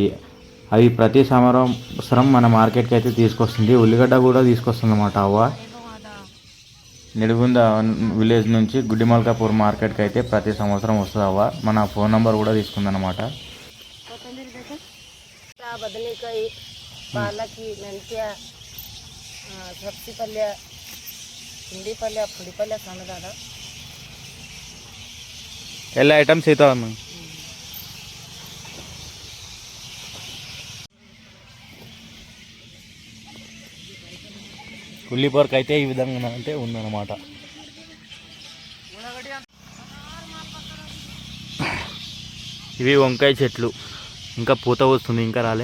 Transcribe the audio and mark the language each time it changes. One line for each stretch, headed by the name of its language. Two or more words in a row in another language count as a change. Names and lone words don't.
Telugu: అవి ప్రతి సంవత్సరం మన మార్కెట్కి అయితే తీసుకొస్తుంది. ఉల్లిగడ్డ కూడా తీసుకొస్తుంది అన్నమాట. నిడుగుంద విలేజ్ నుంచి గుడ్డిమల్కాపూర్ మార్కెట్కి అయితే ప్రతి సంవత్సరం వస్తుంది. మన
English: phone number
Telugu: కూడా తీసుకుందన్నమాట.
Kannada: ಬದನೇಕಾಯಿ, ಪಾಲಕ್, ಮೆಂತ್ಯ, ಸಬ್ಸಿ ಪಲ್ಯ, ಹಿಂಡಿ ಪಲ್ಯ, ಪುಡಿ ಪಲ್ಯ ಸಣ್ಣದಾದ ಎಲ್ಲ ಐಟಮ್ಸ್ ಇದಾವ.
Telugu: ఉల్లి పొరక అయితే ఈ విధంగా అంటే ఉందన్నమాట. ఇవి వంకాయ చెట్లు, ఇంకా పూత వస్తుంది, ఇంకా రాలే.